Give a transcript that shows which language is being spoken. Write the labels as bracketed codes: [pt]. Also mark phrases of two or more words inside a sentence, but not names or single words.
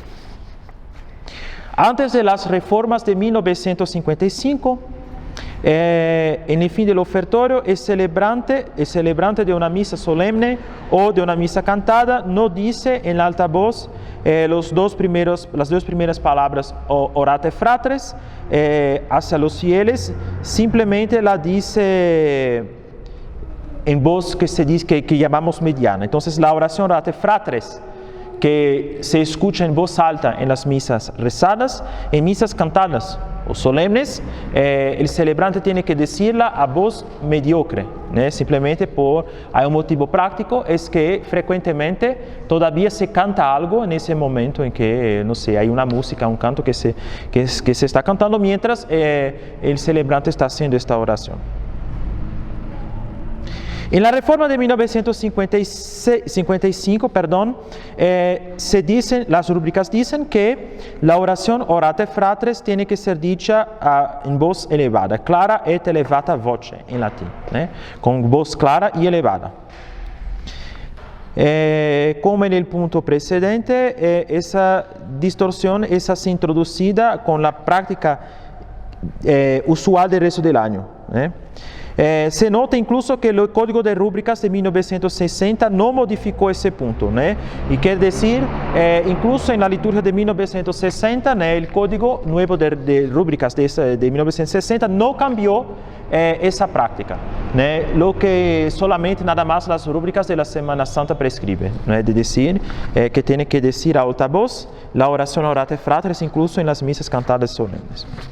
[es] Antes de las reformas de 1955, en el fin del ofertorio, el celebrante de una misa solemne o de una misa cantada no dice en alta voz las dos primeras palabras [la] orate fratres [es] hacia los fieles, simplemente la dice en voz que se dice que llamamos mediana. Entonces la oración [la] orate fratres, [es] que se escucha en voz alta en las misas rezadas, en misas cantadas o solemnes, el celebrante tiene que decirla a voz mediocre, simplemente hay un motivo práctico, es que frecuentemente todavía se canta algo en ese momento en que, no sé, hay una música, un canto que se está cantando mientras el celebrante está haciendo esta oración. En la reforma de 1955, las rúbricas dicen que la oración [la] orate fratres [es] tiene que ser dicha en voz elevada, [la] clara et elevata voce [es] en latín, con voz clara y elevada. Como en el punto precedente, esa distorsión es así introducida con la práctica usual del resto del año. Se nota incluso que el Código de Rúbricas de 1960 no modificó ese punto, y quiere decir, incluso en la liturgia de 1960, el Código Nuevo de Rúbricas de 1960 no cambió esa práctica, lo que solamente nada más las rúbricas de la Semana Santa prescriben, de decir que tiene que decir a alta voz la oración [la] orate fratres [es] incluso en las misas cantadas solemnes.